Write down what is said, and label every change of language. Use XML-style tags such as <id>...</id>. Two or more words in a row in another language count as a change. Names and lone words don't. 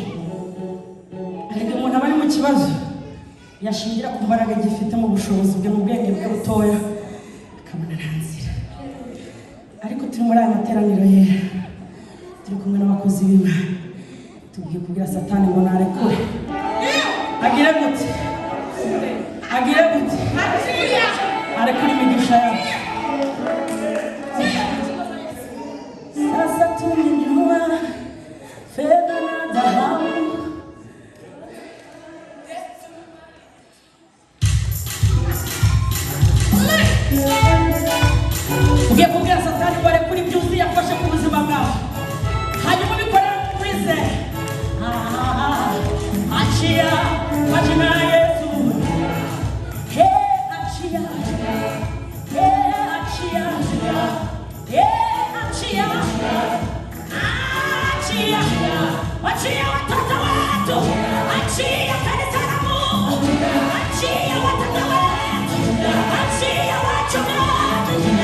<rw>Ariko umuntu aba ari mu kibazo yashingira ku mbaraga gifite mu bushobozi bwe mu bwenge bwe butoya akabona nta nzira. Ariko turi muri aya materaniro yera turi kumwe n'abakozi b'Imana tugiye kubwira Satani ngo narekure agire gute arekure imigisha yacu.</rw> <sw>Sasa tumejua fedha na dhahabu</sw> <rw>ugiye kubwira Satani ngo arekure ibyuzi yafashe ku buzima bwawe hanyuma ubikorere muri ze.</rw> <sw>Achia kwa jina la Yesu. Achia achia achia watoto wetu, achia kanisa la Mungu, achia watoto wetu, achia wachungaji,</sw>